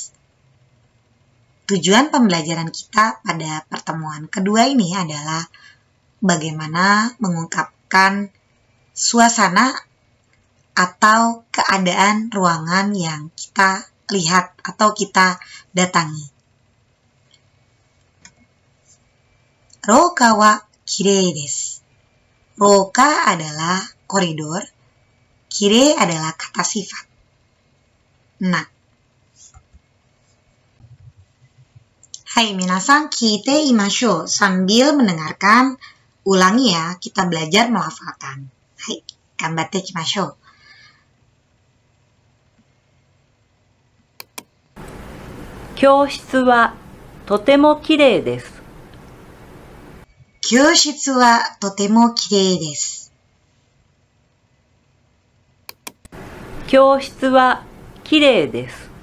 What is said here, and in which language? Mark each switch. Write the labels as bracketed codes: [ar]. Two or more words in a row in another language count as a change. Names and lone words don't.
[id] Tujuan pembelajaran kita pada pertemuan kedua ini adalah bagaimana mengungkapkan suasana atau keadaan ruangan yang kita lihat atau kita datangi. [ja] 廊下はきれいです. [id] Rouka adalah koridor, kirei adalah kata sifat. [ja] Nah, はい、みなさん、きていましょう. [id] Sambil mendengarkan, ulangi ya, kita belajar melafalkan. [ja] Hai, がんばっていきましょう. 教室はとてもきれいです。教室はとてもきれいです。教室はきれいです。